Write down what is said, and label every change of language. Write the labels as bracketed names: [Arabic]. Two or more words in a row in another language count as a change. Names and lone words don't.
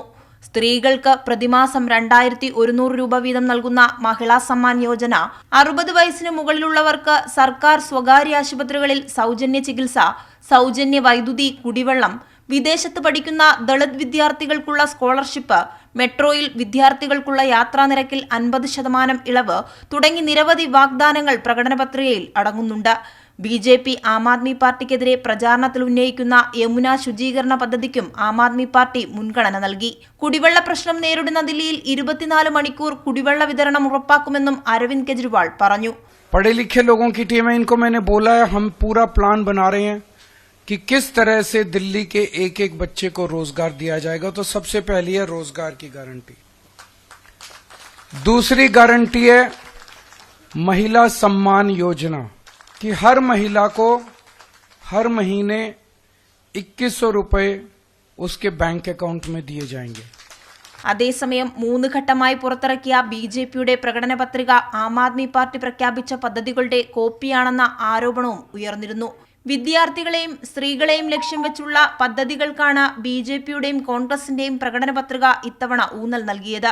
[Malayalam] സ്ത്രീകൾക്ക് പ്രതിമാസം 2100 രൂപ വീതം നൽകുന്ന മഹിളാ സമ്മാൻ യോജന, 60 വയസ്സിന് മുകളിലുള്ളവർക്ക് സർക്കാർ സ്വകാര്യ ആശുപത്രികളിൽ സൗജന്യ ചികിത്സ, സൗജന്യ വൈദ്യുതി, കുടിവെള്ളം, വിദേശത്ത് പഠിക്കുന്ന ദളിത് വിദ്യാർത്ഥികൾക്കുള്ള സ്കോളർഷിപ്പ്, മെട്രോയിൽ വിദ്യാർത്ഥികൾക്കുള്ള യാത്രാ നിരക്കിൽ 50% ഇളവ് തുടങ്ങി നിരവധി വാഗ്ദാനങ്ങൾ പ്രകടന പത്രികയിൽ അടങ്ങുന്നുണ്ട്. BJP ആം ആദ്മി പാർട്ടിക്കെതിരെ പ്രചാരണത്തിൽ ഉന്നയിക്കുന്ന യമുന ശുചീകരണ പദ്ധതിക്കും ആം ആദ്മി പാർട്ടി മുൻഗണന നൽകി. കുടിവെള്ള പ്രശ്നം നേരിടുന്ന ദില്ലിയിൽ 24 മണിക്കൂർ കുടിവെള്ള വിതരണം ഉറപ്പാക്കുമെന്നും അരവിന്ദ് കെജ്രിവാൾ പറഞ്ഞു. [Hindi] पढ़े लिखे लोगों की टीम है, इनको मैंने बोला है, हम पूरा प्लान बना रहे हैं कि किस तरह से दिल्ली के एक एक बच्चे को रोजगार दिया जाएगा. तो सबसे पहली है रोजगार की गारंटी. दूसरी गारंटी है महिला सम्मान योजना कि हर महिला को हर महीने 2100 रुपए उसके बैंक अकाउंट में दिए जाएंगे. [Malayalam] അതേസമയം 3 ഘട്ടമായി പുറത്തിറക്കിയ BJPയുടെ പ്രകടന പത്രിക ആം ആദ്മി പാർട്ടി പ്രഖ്യാപിച്ച പദ്ധതികളുടെ കോപ്പിയാണെന്ന ആരോപണവും ഉയർന്നിരുന്നു. വിദ്യാർത്ഥികളെയും സ്ത്രീകളെയും ലക്ഷ്യം വെച്ചുള്ള പദ്ധതികൾക്കാണ് BJPയുടെയും കോൺഗ്രസിന്റെയും പ്രകടന പത്രിക ഇത്തവണ ഊന്നൽ നൽകിയത്.